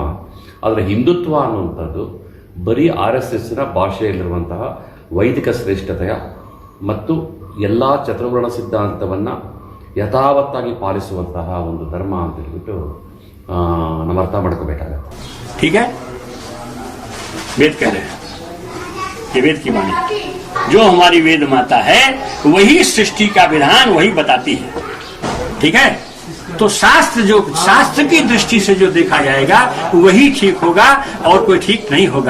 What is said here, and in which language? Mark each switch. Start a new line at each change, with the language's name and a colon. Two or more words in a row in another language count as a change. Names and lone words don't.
Kannada: ಆದರೆ ಹಿಂದುತ್ವ ಅನ್ನುವಂಥದ್ದು ಬರೀ RSSನ ಭಾಷೆಯಲ್ಲಿರುವಂತಹ ವೈದಿಕ ಶ್ರೇಷ್ಠತೆಯ ಮತ್ತು ಎಲ್ಲ ಚತುರ್ವರ್ಣ ಸಿದ್ಧಾಂತವನ್ನು ಯಥಾವತ್ತಾಗಿ ಪಾಲಿಸುವಂತಹ ಒಂದು ಧರ್ಮ ಅಂತ ಹೇಳ್ಬಿಟ್ಟು ನಾವು ಅರ್ಥ ಮಾಡ್ಕೋಬೇಕಾಗತ್ತೆ.
Hindi: ठीक है, वेद कह रहे हैं, ये वेद की वाणी, जो हमारी वेद माता है वही सृष्टि का विधान वही बताती है. ठीक है, तो शास्त्र की दृष्टि से जो देखा जाएगा वही ठीक होगा और कोई ठीक नहीं होगा.